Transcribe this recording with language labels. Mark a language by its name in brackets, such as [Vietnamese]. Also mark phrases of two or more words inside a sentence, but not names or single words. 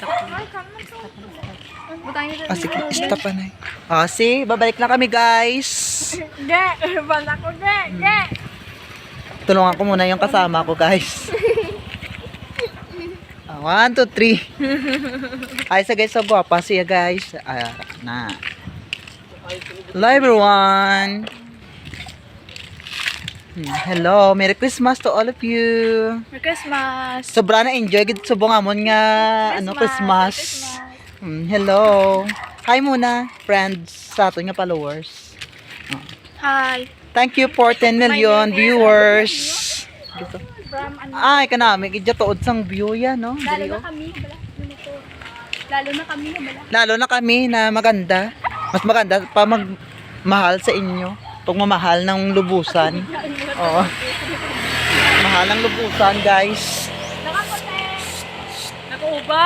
[Filipino] Sige, stop na. See, babalik na kami, guys. [Hiligaynon] Bala ko, ge. [Filipino] Tulungan ko muna yung kasama ko, guys. 1, 2, 3. Ay, sa guys, so guwapa siya, guys. [English] Hello, everyone. Hello, Merry Christmas to all of you. Merry Christmas. [Hiligaynon] Sobra na enjoy gid subong amon nga Christmas. [English] Hello. [Hiligaynon] Hi muna, friends sa ato nga followers. [English] Hi. Thank you for 10 million viewers. From [Hiligaynon] Ay, kanami gid tuod sang view yan, no? [Filipino] Lalo na kami, bala. Lalo na kami, bala. Lalo na kami na maganda. Mas maganda pa magmahal sa inyo. Pagmamahal ng lubusan. Oo. Mahal ng lubusan, guys. Nakuuba.